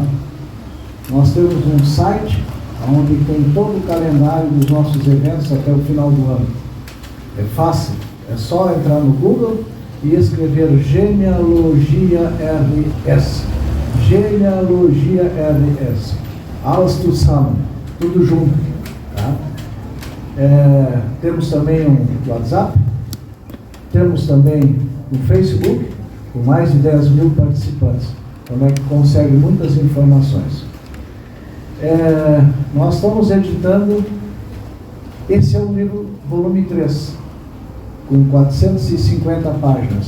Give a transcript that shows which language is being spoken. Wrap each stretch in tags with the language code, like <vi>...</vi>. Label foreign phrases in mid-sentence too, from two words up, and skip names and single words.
<pt>Nós temos um site onde tem todo o calendário dos nossos eventos até o final do ano. É fácil, é só entrar no Google e escrever Genealogia RS.</pt> <de>Genealogia RS. Alles zusammen,</de> <pt>tudo junto. Tá? Temos também um WhatsApp, temos também um Facebook, com mais de 10 mil participantes, onde é que consegue muitas informações. Nós estamos editando, esse é o livro volume 3, com 450 páginas.</pt>